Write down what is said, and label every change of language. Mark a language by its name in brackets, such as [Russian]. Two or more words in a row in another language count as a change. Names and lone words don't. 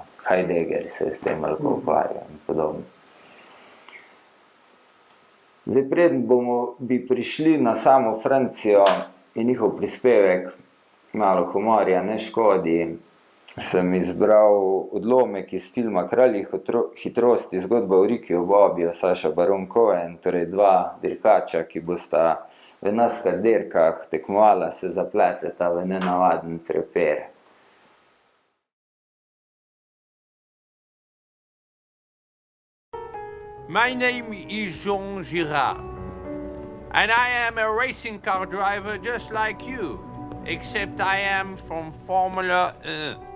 [Slovenian] Heidegger se s tem lahko ukvarja in podobno. Zdaj, preden bi prišli na samo Francijo in njihov prispevek, malo humorja ne škodi, sem izbral odlomek iz filma Kralji hitrosti, zgodba o Riki Bobiju, Saša Baron Cohen, torej dva dirkača, ki bosta v NASCAR dirkah tekmovala, se zapleteta v nenavaden prepir. [English] My name is Jean Girard, and I am a racing car driver just like you, except I am from Formula 1.